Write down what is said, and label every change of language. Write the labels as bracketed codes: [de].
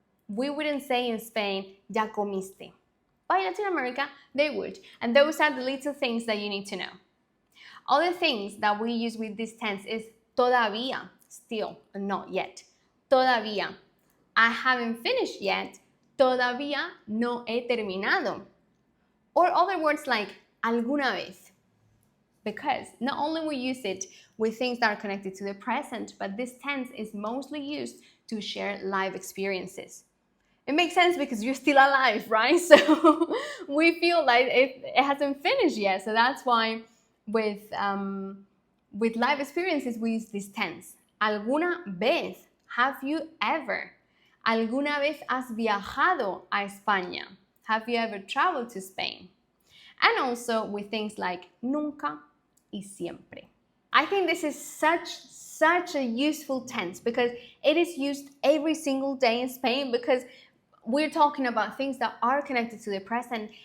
[en] We wouldn't say in Spain, [es] ya comiste. [en] But in Latin America, they would. And those are the little things that you need to know. Other things that we use with this tense is todavía, still, not yet. Todavía, I haven't finished yet. [es] Todavía no he terminado. [en] Or other words like alguna vez. Because not only we use it with things that are connected to the present, but this tense is mostly used to share life experiences. It makes sense because you're still alive, right? So we feel like it hasn't finished yet. So that's why with life experiences, we use this tense. ¿Alguna vez? Have you ever? [es] ¿Alguna vez has viajado a España? [en] Have you ever traveled to Spain? And also with things like [es] nunca y siempre. [en] I think this is such a useful tense because it is used every single day in Spain because we're talking about things that are connected to the present.